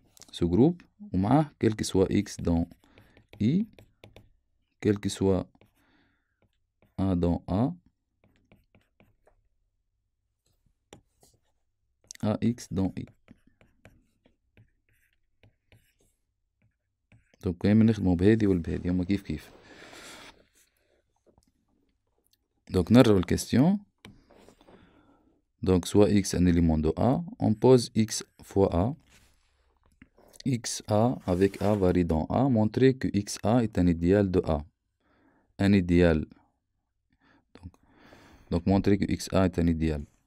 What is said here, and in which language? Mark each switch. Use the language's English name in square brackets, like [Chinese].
[French] Sous-groupe, ou quel que soit X dans I, quel que soit A dans A, AX dans I. [Arabic] Donc كاين نخدمو بهذه والبهذه هما كيف كيف. Donc نرجعو الكاستيون. [French] Donc soit x un élément de A, on pose x fois A. xa avec A varie dans A, montrer que xa est un idéal de A. Un idéal. Donc montrer que xa est un idéal.